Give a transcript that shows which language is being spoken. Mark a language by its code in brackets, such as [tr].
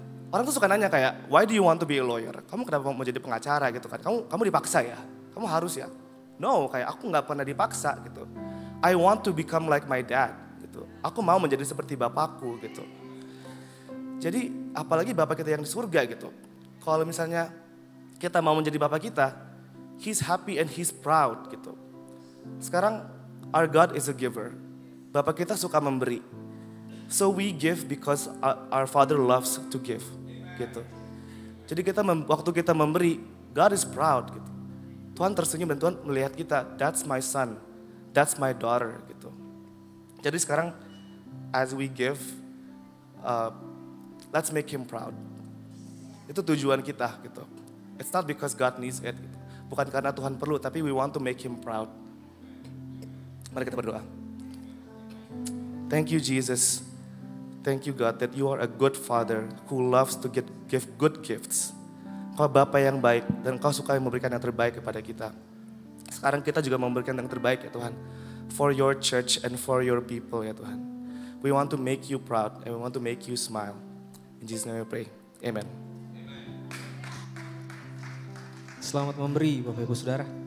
[id] Orang tuh suka nanya kayak, [en] why do you want to be a lawyer? [id] Kamu kenapa mau jadi pengacara gitu kan? Kamu dipaksa ya? Kamu harus ya? No, kayak aku nggak pernah dipaksa gitu. [en] I want to become like my dad [id] gitu. Aku mau menjadi seperti bapakku gitu. Jadi apalagi bapak kita yang di surga gitu. Kalau misalnya kita mau menjadi bapak kita, [en] He's happy and He's proud [id] gitu. Sekarang [en] our God is a giver. [id] Bapak kita suka memberi. [en] So we give because our Father loves to give gitu. [id] Jadi waktu kita memberi, [en] God is proud [id] gitu. Tuhan tersenyum dan Tuhan melihat kita, [en] that's my son, that's my daughter [id] gitu. Jadi sekarang [en] as we give, let's make Him proud. [id] Itu tujuan kita gitu. [en] It's not because God needs it gitu. [id] Bukan karena Tuhan perlu, tapi [en] we want to make Him proud. [id] Mari kita berdoa. [en] Thank you Jesus. Thank you God that you are a good father who loves to give good gifts. [id] Kau Bapa yang baik dan Kau suka memberikan yang terbaik kepada kita. Sekarang kita juga memberikan yang terbaik ya Tuhan. [en] For your church and for your people [id] ya Tuhan. [en] We want to make you proud and we want to make you smile. In Jesus' name we pray. Amen. [id] Selamat memberi Bapak Ibu Saudara.